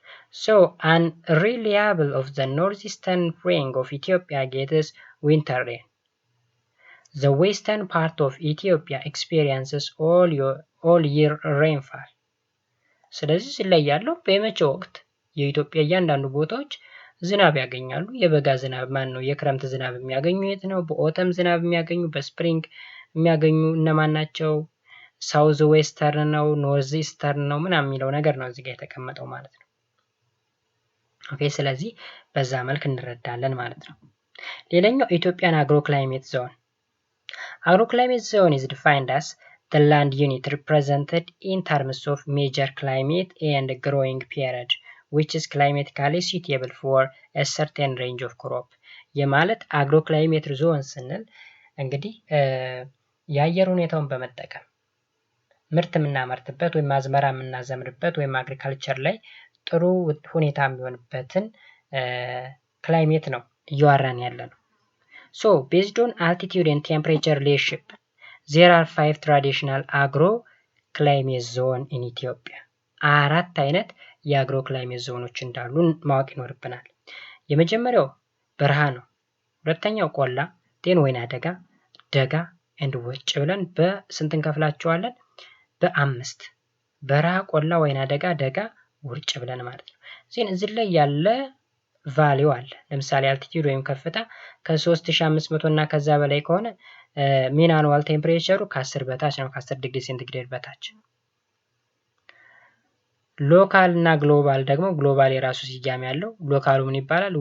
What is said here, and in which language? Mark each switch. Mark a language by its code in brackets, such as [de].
[en] So, an reliable of the northeastern ring of Ethiopia gets winter rain. The western part of Ethiopia experiences all year rainfall. [am] ስለዚህ ላይ ያለው በመቼ ወቅት የኢትዮጵያ እያንዳንዱ ቦታዎች ዝናብ ያገኛሉ። የበጋ ዝናብ የክረምት ዝናብ የሚያገኙ የት ነው? በኦተም ዝናብ የሚያገኙ በስፕሪንግ የሚያገኙ እነማን ናቸው? ሳውዝ ዌስተርን ነው፣ ኖርዝ ኢስተርን ነው ምናምን የሚለው ነገር ነው እዚህ ጋር የተቀመጠው ማለት ነው። ኦኬ ስለዚህ በዛ መልክ እንረዳለን ማለት ነው። ሌላኛው ኢትዮጵያን አግሮክላይሜት ዞን። አግሮክላይሜት ዞን [en] is defined as the land unit represented in terms of major climate and growing period which is climatically suitable for a certain range of crop. [am] የማለት አግሮክላይሜት ዞን ስንል እንግዲህ የአየር ሁኔታውን በመጠቀም ምርት የምናመርትበት ወይም አዝመራ የምናዘምርበት ወይም አግሪካልቸር ላይ ጥሩ ሁኔታ የሚሆንበትን ክላይሜት ነው እያወራን ያለ ነው። [en] So based on altitude and temperature relationship, there are 5 traditional agro climate zone in Ethiopia. [am] አራት አይነት የአግሮ ክላይሜት ዞኖች እንዳሉ ማወቅ ይኖርብናል። የመጀመሪያው በረሃ ነው። ሁለተኛው ቆላ፣ ጤን ወይና ደጋ፣ ደጋ ኤንድ ውርጭ ብለን በስንት እንከፍላቸዋለን? በአምስት። በረሃ፣ ቆላ፣ ወይና ደጋ፣ ደጋ፣ ውርጭ ብለን ማለት ነው። እዚህ ላይ ያለ ቫሊዩ አለ። ለምሳሌ አልቲቲዩድ ወይም ከፍታ ከ3500 እና ከዛ በላይ ከሆነ ሚን አኑዋል ቴምፕሬቸሩ ከ10 በታች ነው፣ ከ10 ዲግሪ ሴንቲግሬድ በታች። ሎካል እና ግሎባል ደግሞ ግሎባል የራሱ ስያሜ ያለው። ሎካሉ ምን ይባላል?